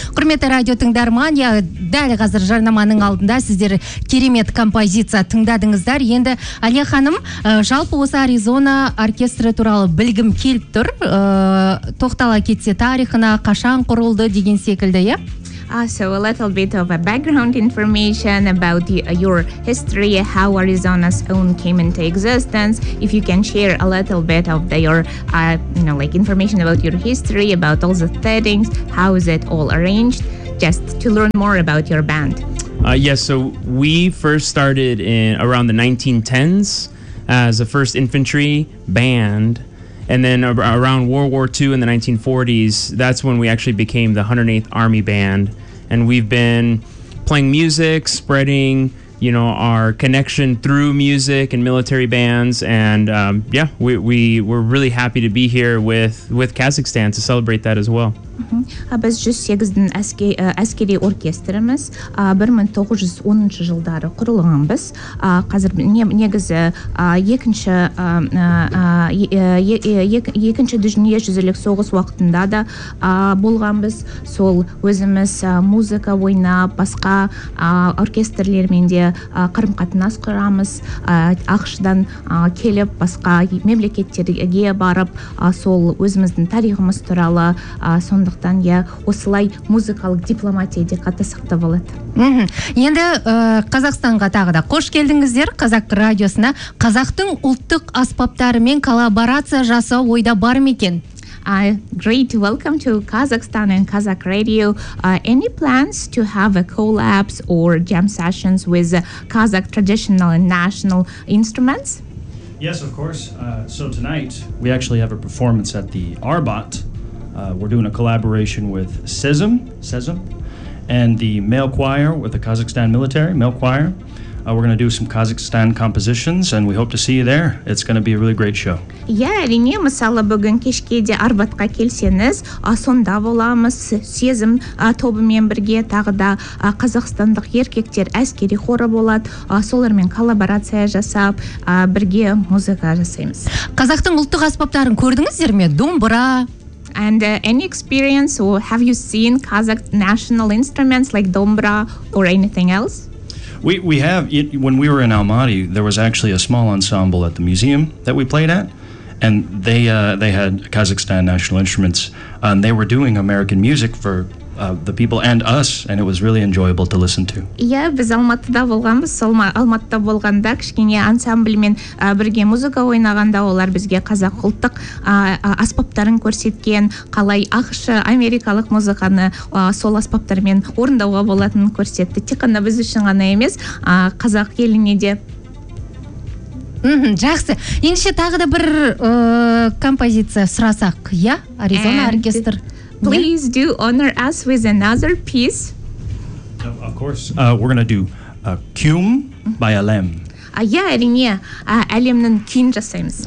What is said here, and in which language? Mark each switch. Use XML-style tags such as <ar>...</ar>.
<kk>Құрметті радио тыңдарман, дәл қазір жарнаманың алдында сіздер керемет композиция тыңдадыңыздар. Енді Алия ханым, жалпы осы Аризона оркестрі туралы білгім келіп тұр. Тоқтала кетсе тарихына, қашан құрылды деген секілді, иә?</kk> <en>So a little bit of a background information about your history, how Arizona's own came into existence. If you can share a little bit of your information about your history, about all the settings, how is it all arranged, just to learn more about your band. So we first started in around the 1910s as a first infantry band. And then around World War II in the 1940s, that's when we actually became the 108th Army Band. And we've been playing music, spreading, you know, our connection through music and military bands. And we're really happy to be here with Kazakhstan to celebrate that as well.</en> <kk>Біз 108-дің әскери оркестріміз, 1910 жылдары құрылғанбыз. Қазір негізі екінші дүниежүзілік соғыс уақытында да болғанбыз. Сол өзіміз музыка ойнап, басқа оркестрлермен де қарым-қатынас құрамыз. Ақшыдан келіп, басқа мемлекеттерге барып, сол өзіміздің тарихымыз туралы сондықтан осылай музыкалық дипломатия де қатысықты болады. Енді Қазақстанға тағы да қош келдіңіздер Қазақ радиосына. Қазақтың ұлттық аспаптарымен коллаборация жасау ойда бар мекен?</kk> <en>Great, welcome to Kazakhstan and Kazakh Radio. Any plans to have a collabs or jam sessions with Kazakh traditional and national instruments? Yes, of course. So tonight we actually have a performance at the Arbat. We're doing a collaboration with SESM, and the male choir with the Kazakhstan military, male choir. We're going to do some Kazakhstan compositions, and we hope to see you there. It's going to be a really great show.</en> <kk>Әрине, мысалы бүгін кешке де Арбатқа келсеңіз, сонда боламыз сезім тобымен бірге тағы да қазақстандық еркектер әскери хоры болады. Солармен коллаборация жасап, бірге музыка жасаймыз. Қазақтың ұлттық аспаптарын көрдіңіздер ме? Домбыра...</kk> <en>And any experience or have you seen Kazakh national instruments like dombra or anything else? We have. When we were in Almaty, there was actually a small ensemble at the museum that we played at. And they had Kazakhstan national instruments. And they were doing American music for... the people and us, and it was really enjoyable to listen to.</en> <kk>Yeah, біз Алматыда болғанбыз. Алматыда болғанда кішкене ансамблмен бірге музыка ойнағанда олар бізге қазақ ұлттық аспаптарын көрсеткен, қалай ақшы америкалық музыканы сол аспаптармен орындауға болатынын көрсетті. Тек қана біз үшін ғана емес, қазақ еліне де. Мхм, жақсы. Ендіше тағы да бір композиция сұрасақ, иә? Аризона оркестр.</kk> <en>Please do honor us with another piece. Of course, we're going to do Kyum by Alem.</en> <kk>Әрине, Әлемнің күйін жасаймыз.</kk>